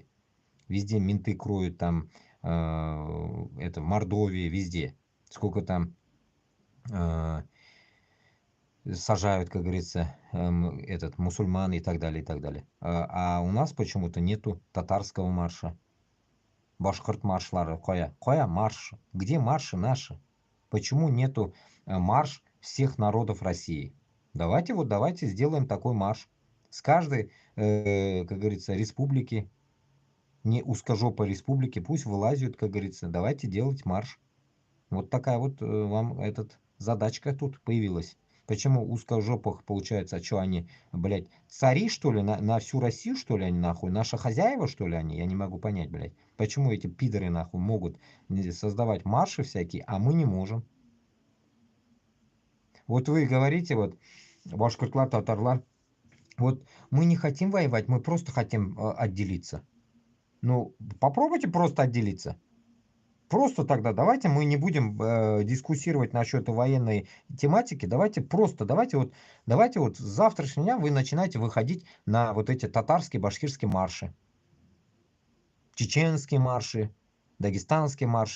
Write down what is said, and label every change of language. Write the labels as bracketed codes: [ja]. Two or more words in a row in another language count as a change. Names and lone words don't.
[ru] Везде менты кроют там, это в Мордовии, везде. Сколько там сажают, как говорится, этот мусульман и так далее, и так далее. А у нас почему-то нету татарского марша. [tt] Башкорт маршлары коя. Коя марш. [ru] Где марши наши? Почему нету марш всех народов России? Давайте вот, давайте сделаем такой марш. С каждой, как говорится, республики, не узкожопой республики, пусть вылазят, как говорится, давайте делать марш. Вот такая вот вам этот задачка тут появилась. Почему узкожопых получается, а что они, блядь, цари, что ли, на всю Россию, что ли, они нахуй? Наши хозяева, что ли, они? Я не могу понять, блядь. Почему эти пидоры, нахуй, могут создавать марши всякие, а мы не можем? Вот вы говорите, вот, [tt] башкортлар, татарлар, [ru] вот мы не хотим воевать, мы просто хотим отделиться. Ну, попробуйте просто отделиться. Просто тогда давайте мы не будем дискуссировать насчет военной тематики. Давайте вот с завтрашнего дня вы начинаете выходить на вот эти татарские, башкирские марши, чеченские марши, дагестанские марши.